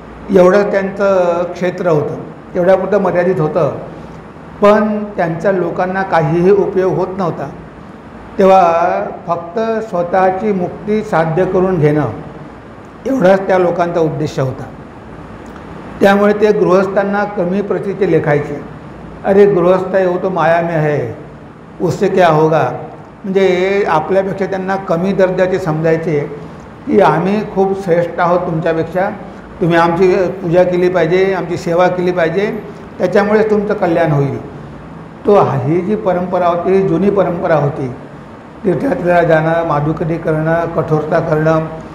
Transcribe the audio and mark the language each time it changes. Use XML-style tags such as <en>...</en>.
<mr>एवढं त्यांचं क्षेत्र होतं, तेवढ्यापुरतं मर्यादित होतं. पण त्यांचा लोकांना काहीही उपयोग होत नव्हता. तेव्हा फक्त स्वतःची मुक्ती साध्य करून घेणं एवढाच त्या लोकांचा उद्देश होता. त्यामुळे ते गृहस्थांना कमी प्रतीचे लेखायचे.</mr> <hi>अरे गृहस्थ आहे हो तो माया में है, उससे क्या होगा.</hi> <mr>म्हणजे आपल्यापेक्षा त्यांना कमी दर्जाचे समजायचे की आम्ही खूप श्रेष्ठ आहोत तुमच्यापेक्षा, तुम्ही आमची पूजा केली पाहिजे, आमची सेवा केली पाहिजे, त्याच्यामुळेच तुमचं कल्याण होईल. तो ही जी परंपरा होती ही जुनी परंपरा होती, तीर्थयात्रेला जाणं, माधुकरी करणं, कठोरता करणं.</mr>